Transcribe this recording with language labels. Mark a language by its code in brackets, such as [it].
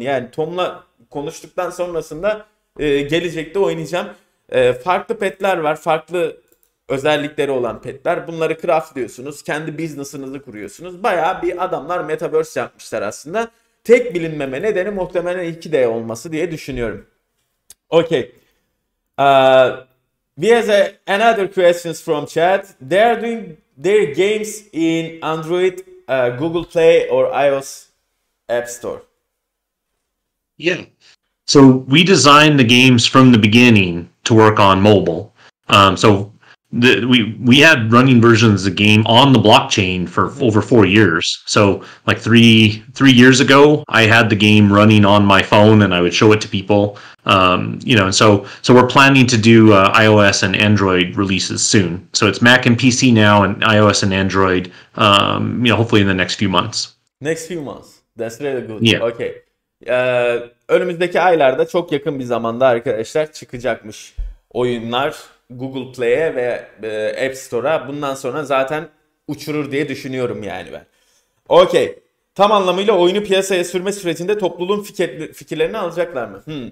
[tr] Yani Tom'la konuştuktan sonrasında gelecekte oynayacağım. Farklı petler var, farklı özellikleri olan petler. Bunları craftliyorsunuz, kendi business'ınızı kuruyorsunuz. Bayağı bir adamlar metaverse yapmışlar aslında. Tek bilinmeme nedeni muhtemelen 2D olması diye düşünüyorum. [en] Okay. We have another questions from chat. They are doing their games in Android, Google Play or iOS App Store. Yeah. So we designed the games from the beginning to work on mobile. We had running versions of the game on the blockchain for over 4 years. So like three years ago, I had the game running on my phone, and I would show it to people. And so we're planning to do iOS and Android releases soon. So it's Mac and PC now, and iOS and Android. Hopefully in the next few months. Next few months. That's really good. Yeah. Okay. [tr] Önümüzdeki aylarda çok yakın bir zamanda arkadaşlar çıkacakmış oyunlar Google Play'e ve App Store'a. Bundan sonra zaten uçurur diye düşünüyorum yani ben. Okay. Tam anlamıyla oyunu piyasaya sürme sürecinde topluluğun fikirlerini alacaklar mı?